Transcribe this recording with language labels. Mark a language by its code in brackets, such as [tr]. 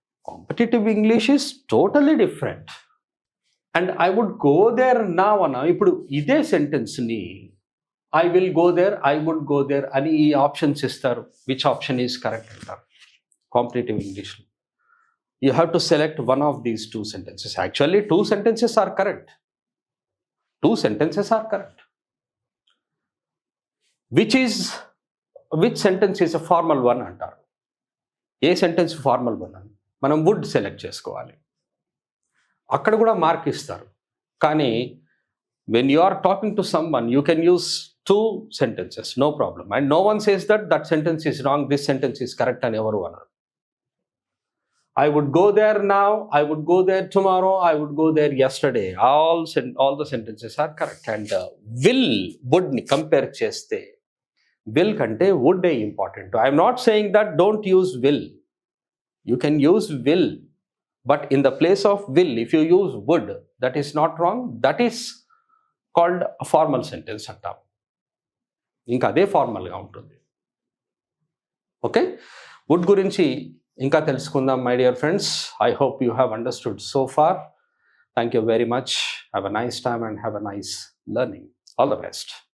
[en] Competitive English is totally different. And I would go there now అన్న, ఇప్పుడు ఇదే సెంటెన్స్ని I will go there, I would go there అని ఈ options ఇస్తారు. విచ్ ఆప్షన్ ఈజ్ కరెక్ట్ అంటారు కాంపిటేటివ్ ఇంగ్లీష్లో. You have to select one of these two sentences. Actually two sentences are correct. Two sentences are correct. Which sentence is a formal one అంటారు. [te] ఏ sentence formal one అని మనం would select చేసుకోవాలి. అక్కడ కూడా mark ఇస్తారు. [en] కానీ when you are talking to someone, you can use two sentences, no problem. And no one says that sentence is wrong, this sentence is correct అని ఎవరు అన్నారు. I would go there now, I would go there tomorrow, I would go there yesterday. All the sentences are correct. And would ni compare cheste, will kante would be important. I am not saying that don't use will. You can use will, but in the place of will, if you use would, that is not wrong. That is called a formal sentence antam. [te] Inka ade formal ga untundi. Okay? [en] Would gurinchi ఇంకా తెలుసుకుందాం my dear friends. I hope you have understood so far. Thank you very much. Have a nice time and have a nice learning. All the best.